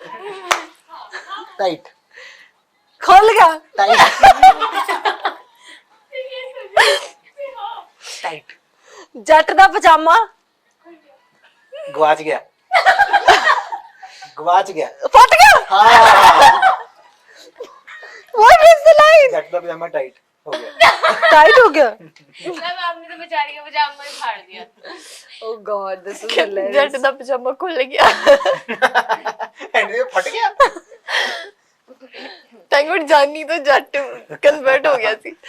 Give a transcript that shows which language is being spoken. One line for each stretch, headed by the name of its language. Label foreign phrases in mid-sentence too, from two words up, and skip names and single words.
Hindi: टाइट खुल गया
English: tight tight
Punjabi: ਜੱਟ ਦਾ ਪਜਾਮਾ ਗਵਾਚ ਗਿਆ ਗਵਾਚ ਗਿਆ
Hindi: फट गया हाँ
English: what is the line
Punjabi: ਜੱਟ ਦਾ ਪਜਾਮਾ
Hindi: टाइट हो गया टाइट हो गया तब आपने तो बेचारी का पजामा ही फाड़ दिया।
English: oh god this is
Punjabi: जट
English: हिलेरियस
Punjabi: ਦਾ ਪਜਾਮਾ
Hindi: खुल गया एंड ये फट गया
English: thank god
Hindi: जानी तो जट कन्वर्ट हो गया सी